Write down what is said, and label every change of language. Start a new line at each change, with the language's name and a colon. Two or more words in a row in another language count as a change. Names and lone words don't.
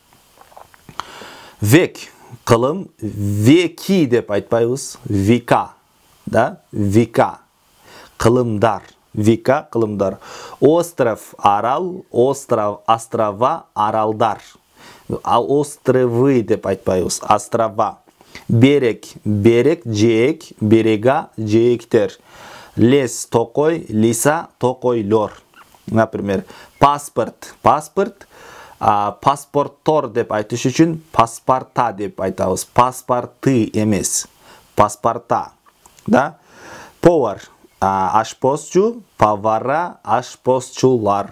Kyrgyz: Век, кылым, веки деп айтпайбыз, вика, да, вика. Кылымдар, вика, кылымдар. Остров, арал, остров, острова, аралдар. Островы деп айтпайбыз, острова. Берег, берег, жээк, берега, жээктер. Лес, токой, лиса, токойлор. Например, паспорт, паспорт, паспорттор деп айтыш үчүн паспорта деп айтабыз. Паспорты эмес, паспорта. Да? Повар, ашпозчу, повара, ашпозчулар.